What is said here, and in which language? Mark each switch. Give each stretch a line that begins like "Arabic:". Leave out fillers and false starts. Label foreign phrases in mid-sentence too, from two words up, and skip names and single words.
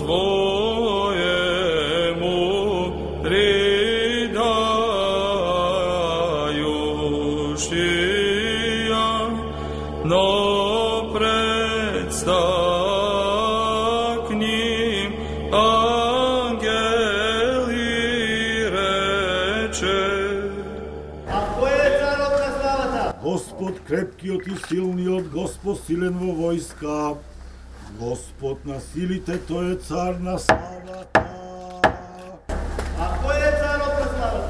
Church Slavic: Твоему ридающия, но предстак к ним ангел и рече:
Macedonian: Господ крепкиот и силниот, Господ силен во војска, Господ на силите, тој е цар на славата. А кој е царот на славата?